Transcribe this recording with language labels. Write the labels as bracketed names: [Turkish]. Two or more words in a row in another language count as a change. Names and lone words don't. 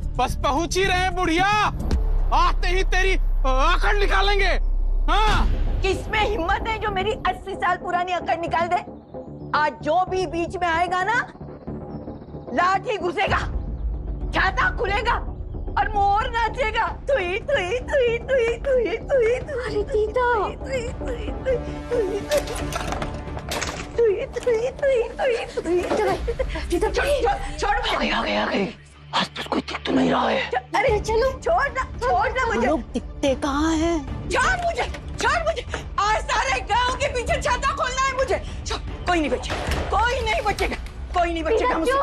[Hindi] बस पहुंच ही रहे हैं बुढ़िया, आते ही तेरी आखड़ निकालेंगे। हाँ, किसमें हिम्मत है जो मेरी 80 साल पुरानी अकड़ निकाल दे? आज जो भी बीच में आएगा ना, लाठी घुसेगा, छाता खुलेगा और मोर नाचेगा। तुई तुई तुई तुई तुई तुई तुई। अरे दीदा, तुई तुई तुई तुई तुई तुई तुई तुई तुई। दीदा छोड़ मुझे। आ गई। आज तो कोई दिख तो नहीं रहा है। अरे चलो, छोड़ ना मुझे। लोग दिखते कहाँ हैं? छोड़ मुझे। आज सारे गांव के पीछे छाता खोलना है मुझे। कोई नहीं बचेगा मुझसे।